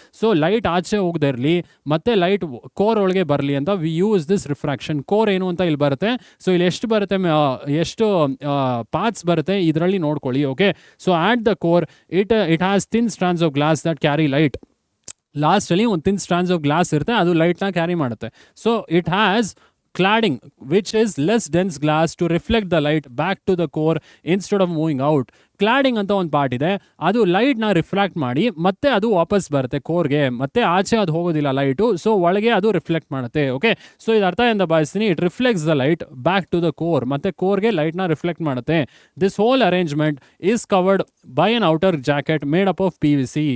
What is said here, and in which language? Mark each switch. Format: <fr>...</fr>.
<kn>So light ಆಚೆ ಹೋಗದೇ ಇರಲಿ ಮತ್ತೆ ಲೈಟ್ ಕೋರ್ ಒಳಗೆ ಬರಲಿ ಅಂತ</kn> <en>We use this refraction.</en> <kn>Core ಏನು ಅಂತ ಇಲ್ಲಿ ಬರುತ್ತೆ. ಸೊ ಇಲ್ಲಿ ಎಷ್ಟು ಬರುತ್ತೆ, ಎಷ್ಟು ಪಾರ್ಟ್ಸ್ ಬರುತ್ತೆ ಇದರಲ್ಲಿ ನೋಡ್ಕೊಳ್ಳಿ.</kn> <en>Okay, so at the core it has thin strands of glass that carry light.</en> <kn>ಲಾಸ್ಟಲ್ಲಿ ಒಂದು</kn> <en>thin strands of glass</en> <kn>ಇರುತ್ತೆ, ಅದು ಲೈಟ್ನ ಕ್ಯಾರಿ ಮಾಡುತ್ತೆ. So it has</kn> <en>cladding which is less dense glass to reflect the light back to the core instead of moving out.</en> <kn>Cladding ಅಂತ ಒಂದು part ಇದೆ, ಅದು ಲೈಟ್ನ reflect ಮಾಡಿ ಮತ್ತೆ ಅದು ವಾಪಸ್ ಬರುತ್ತೆ ಕೋರ್ಗೆ, ಮತ್ತೆ ಆಚೆ ಅದು ಹೋಗೋದಿಲ್ಲ ಲೈಟು. ಸೊ ಒಳಗೆ ಅದು ರಿಫ್ಲೆಕ್ಟ್ ಮಾಡುತ್ತೆ. ಓಕೆ, ಸೊ ಇದು ಅರ್ಥ ಅಂತ ಭಾವಿಸ್ತೀನಿ.</kn> <en>it reflects the light back to the core,</en> <kn>ಮತ್ತೆ ಕೋರ್ಗೆ ಲೈಟ್ನ ರಿಫ್ಲೆಕ್ಟ್ ಮಾಡುತ್ತೆ.</kn> <en>This whole arrangement is covered by an outer jacket made up of PVC.</en>